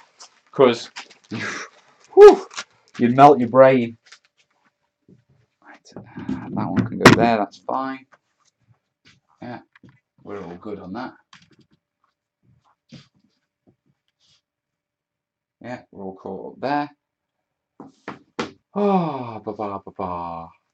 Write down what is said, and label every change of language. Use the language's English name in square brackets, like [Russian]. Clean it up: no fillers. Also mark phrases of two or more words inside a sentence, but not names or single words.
[English] Because you'd melt your brain. Right, that one can go there. That's fine. Yeah, we're all good on that. Yeah, we're all caught up there. Oh, ba-ba-ba-ba.